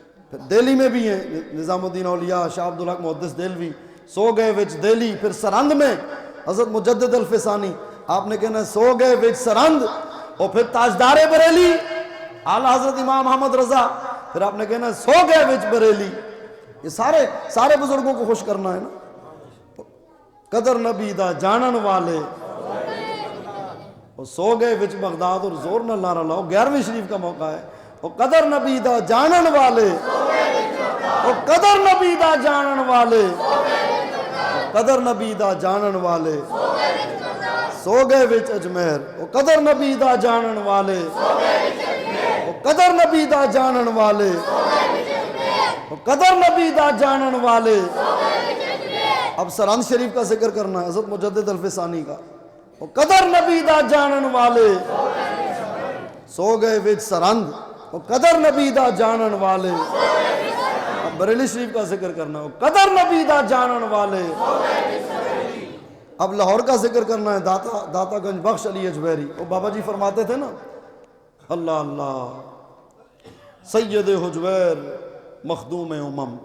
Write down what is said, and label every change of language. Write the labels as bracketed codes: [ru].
[ur] پھر دہلی میں بھی ہیں نظام الدین اولیاء شاہ عبدالحق محدث دہلوی، [pa] سو گئے وچ دہلی. [ur] پھر سرند میں حضرت مجدد الفسانی، آپ نے کہنا ہے [pa] سو گئے وچ سرند. [ur] اور پھر تاجدار بریلی اعلیٰ حضرت امام احمد رضا، پھر آپ نے کہنا ہے [pa] سو گئے وچ بریلی. [ur] یہ سارے بزرگوں کو خوش کرنا ہے نا. [pa] قدر نبی دا جانن والے، اور سو گئے وچ بغداد. [ur] اور زور نہ نعرہ لاؤ، 11ویں شریف کا موقع ہے. [pa] اور قدر نبی دا جانن والے، اور قدر نبی دا جانن والے، قدر نبی دا جانن والے. سو گئے وچ اجمیر، اور قدر نبی دا جانن والے، اور قدر نبی دا جانن والے. وہ قدر نبی دا جانن والے. [ur] اب سرہند شریف کا ذکر کرنا ہے حضرت مجدد الفسانی کا. [pa] وہ قدر نبی دا جانن والے سو گئے وچ سرہند. وہ قدر نبی دا جانن والے. [ur] اب بریلی شریف کا ذکر کرنا ہے. [pa] وہ قدر نبی دا جانن والے. [ur] اب لاہور کا ذکر کرنا ہے. داتا گنج بخش علی اجویری. وہ بابا جی فرماتے تھے نا اللہ اللہ سید حجویر مخدوم امم.